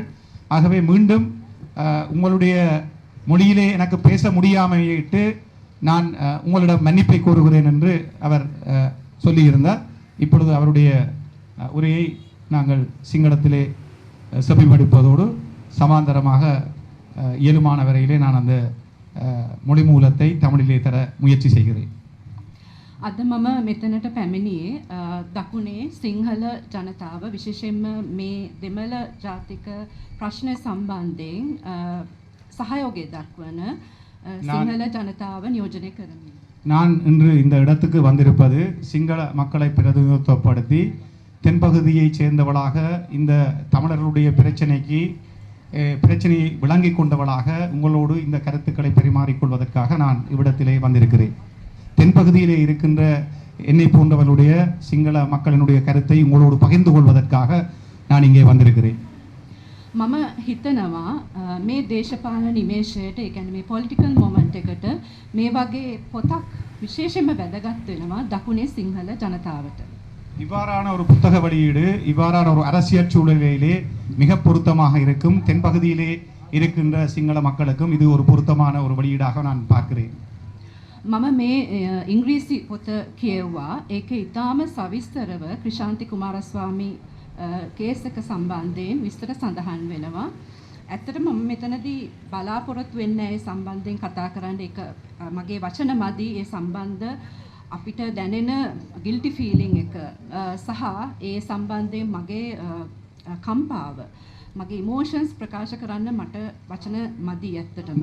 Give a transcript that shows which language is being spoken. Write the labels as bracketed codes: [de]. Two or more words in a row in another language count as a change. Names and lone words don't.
[ta] ஆகவே மீண்டும் உங்களுடைய மொழியிலே எனக்கு பேச முடியாமையிட்டு நான் உங்களிடம் மன்னிப்பை கோருகிறேன் என்று அவர் சொல்லியிருந்தார். இப்பொழுது அவருடைய உரையை நாங்கள் சிங்களத்திலே செவிமடுப்பதோடு சமாந்தரமாக இயலுமான வரையிலே நான் அந்த மொழி மூலத்தை தமிழிலே தர முயற்சி செய்கிறேன். [si] අද මම මෙතනට පැමිණියේ දකුණේ සිංහල ජනතාව විශේෂයෙන්ම මේ දෙමළ ජාතික ප්‍රශ්න සම්බන්ධයෙන් සහයෝගය දක්වන සිංහල ජනතාව නියෝජනය කරමින්. [ta] நான் இன்று இந்த இடத்துக்கு வந்திருப்பது சிங்கள மக்களை பிரதிநிதித்துவப்படுத்தி தென்பகுதியைச் சேர்ந்தவளாக இந்த தமிழர்களுடைய பிரச்சனையை விளங்கி கொண்டவளாக உங்களோடு இந்த கருத்துக்களை பரிமாறிக்கொள்வதற்காக நான் இவ்விடத்திலே வந்திருக்கிறேன். தென்பகுதியிலே இருக்கின்ற என்னை போன்றவர்களுடைய சிங்கள மக்களினுடைய கருத்தை உங்களோடு பகிர்ந்து கொள்வதற்காக நான் இங்கே வந்திருக்கிறேன். [si] මම හිතනවා මේ දේශපාලන නිමේෂයට ඒ කියන්නේ මේ [en] political moment [si] එකට මේ වගේ පොතක් විශේෂයෙන්ම වැදගත් වෙනවා දකුණේ සිංහල ජනතාවට. [ta] இவ்வாறான ஒரு புத்தக வெளியீடு இவ்வாறான ஒரு அரசியல் சூழலிலே மிக பொருத்தமாக இருக்கும். தென்பகுதியிலே இருக்கின்ற சிங்கள மக்களுக்கும் இது ஒரு பொருத்தமான ஒரு வெளியீடாக நான் பார்க்கிறேன். [si] මම මේ ඉංග්‍රීසි පොත කියවුවා. ඒක ඉතාම සවිස්තරව ක්‍රිෂාන්ති කුමාරස්වාමී කේස් එක සම්බන්ධයෙන් විස්තර සඳහන් වෙනවා. ඇත්තටම මම මෙතනදී බලාපොරොත්තු වෙන්නේ ඒ සම්බන්ධයෙන් කතා කරන්න. ඒක මගේ වචන මදි ඒ සම්බන්ධ අපිට දැනෙන [en] guilty feeling [si] එක සහ ඒ සම්බන්ධයෙන් මගේ කම්පාව මගේ ඉමෝෂන්ස් ප්‍රකාශ කරන්න මට වචන මදි ඇත්තටම.